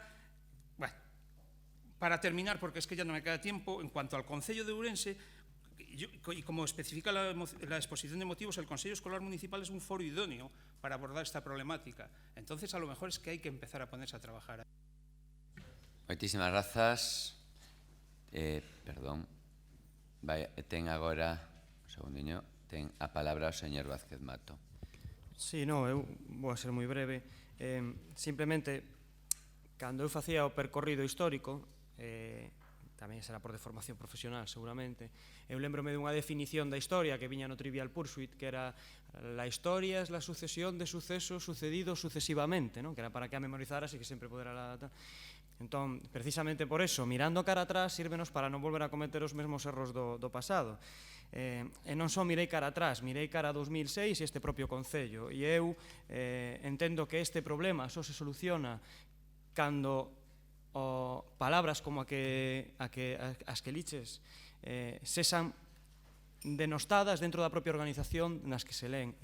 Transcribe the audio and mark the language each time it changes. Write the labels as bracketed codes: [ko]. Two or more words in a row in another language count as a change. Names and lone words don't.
[es] Bueno, para terminar, porque es que ya no me queda tiempo, en cuanto al Concello de Ourense, y como especifica la exposición de motivos, el Consejo Escolar Municipal es un foro idóneo para abordar esta problemática. Entonces, a lo mejor es que hay que empezar a ponerse a trabajar. [gl] Moitísimas grazas. Perdón. Ten agora, un segundiño, ten a palabra o señor Vázquez Mato. Sí, no, eu vou a ser moi breve. Simplemente, cando eu facía o percorrido histórico, tamén será por deformación profesional, seguramente, eu lembrome dunha definición da historia que viña no Trivial Pursuit, que era [es] la historia es la sucesión de sucesos sucedidos sucesivamente, [gl] que era para que a memorizaras e que sempre podera... Entón, precisamente por eso, mirando cara atrás, sírvenos para non volver a cometer os mesmos erros do pasado. E non só mirei cara atrás, mirei cara a 2006 e este propio Concello. E eu entendo que este problema só se soluciona cando palabras como as que liches sexan denostadas dentro da propia organización nas que se leen.